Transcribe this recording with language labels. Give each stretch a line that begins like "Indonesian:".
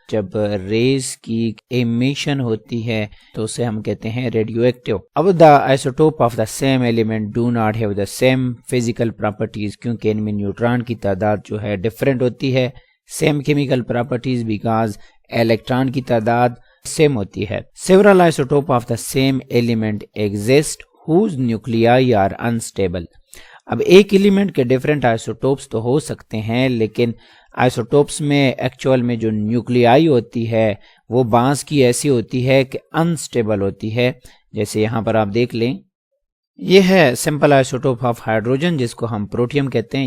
Urdu: جب ریز کی ایمیشن ہوتی ہے تو اسے ہم کہتے ہیں ریڈیو ایکٹیو.
English: اب the isotope of the same element do not have the same physical properties,
Urdu: کیونکہ ان میں نیوٹران کی تعداد جو ہے ڈفرینٹ ہوتی ہے. Same chemical properties because electron کی تعداد سیم ہوتی ہے.
English: Several isotopes of the same element exist whose nuclei are unstable.
Urdu: اب ایک ایلیمنٹ کے ڈیفرنٹ آئسوٹوپس تو ہو سکتے ہیں، لیکن آئسوٹوپس میں ایکچوئل میں جو نیوکلیائی ہوتی ہے وہ بعض کی ایسی ہوتی ہے کہ انسٹیبل ہوتی ہے. جیسے یہاں پر آپ دیکھ لیں، یہ ہے سمپل آئسوٹوپ آف ہائیڈروجن جس کو ہم پروٹیم کہتے ہیں.